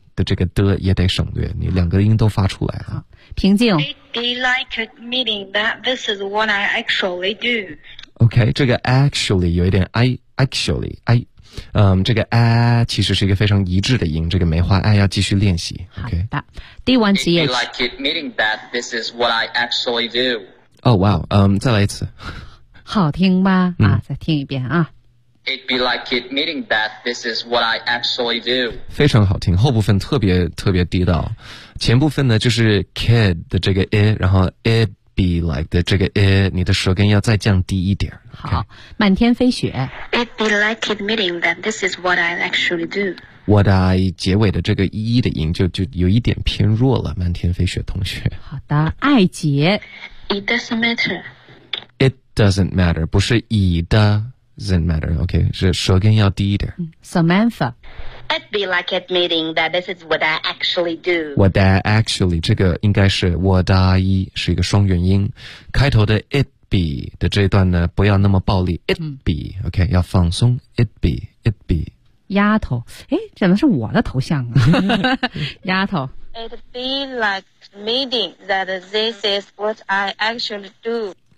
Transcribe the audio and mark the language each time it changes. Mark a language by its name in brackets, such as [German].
[Chinese] 的这个的也得省略，你两个音都发出来了。平静。 [English] It'd be like admitting that this is what I actually do. [Chinese] OK, 这个 actually 有一点 actually, 这个 其实是一个非常一致的音，这个梅花 要继续练习。OK, 好的。第一 [English] It'd be like admitting that this is what I actually do. Oh, wow, 再来一次。 [Chinese] 好听吧？再听一遍啊。 [English] It'd be like admitting that this is what I actually do. [Chinese] 非常好听，后部分特别特别地道，前部分呢就是 kid 的这个 i， 然后 it [English] be like [Chinese] 的这个 it, 你的舌根要再降低一点。好，满天飞雪。 [English] It be like admitting that this is what I actually do. What I [Chinese] 结尾的这个一的音就有一点偏弱了，满天飞雪同学。好的，爱杰。 [English] It doesn't matter. It doesn't matter, [Chinese] 不是 [English] it doesn't matter, [Chinese] OK, 是舌根要低一点。 [English] Samantha. It'd be like admitting that this is what I actually do. What I actually, [Chinese] 这个应该是 [English] what I, [Chinese] 是一个双元音。开头的 [English] it be [Chinese] 的这一段呢不要那么暴力 ,it be,、OK, 要放松 ,it be, it be. 丫头，哎，怎么是我的头像啊？丫头 [English] ，It be like meeting that this is what I actually do.